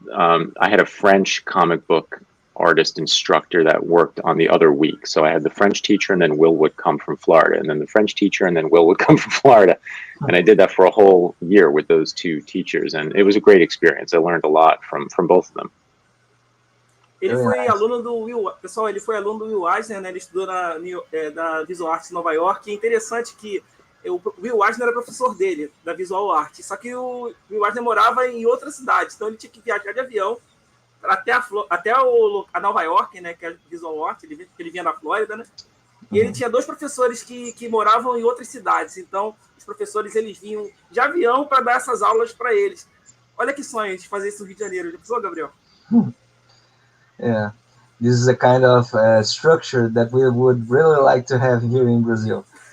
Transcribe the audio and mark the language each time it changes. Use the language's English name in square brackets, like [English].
[English] I had a French comic book artist instructor that worked on the other week. So I had the French teacher, and then Will would come from Florida, and then the French teacher, and then Will would come from Florida. And I did that for a whole year with those two teachers, and it was a great experience. I learned a lot from both of them. [Portuguese] Ele foi aluno do Will, pessoal, ele foi aluno do Will Eisner, né? Ele estudou da Visual Arts em Nova York. E é interessante que o Will Eisner era professor dele, da Visual Art. Só que o Will Eisner morava em outra cidade, então ele tinha que viajar de avião até a Nova York, né? Que é a Visual Art, ele vinha da Flórida, né? E ele tinha 2 professores que moravam em outras cidades. Então, os professores eles vinham de avião para dar essas aulas para eles. Olha que sonho de fazer isso no Rio de Janeiro. Já pensou, Gabriel? [English] Yeah, this is a kind of structure that we would really like to have here in Brazil.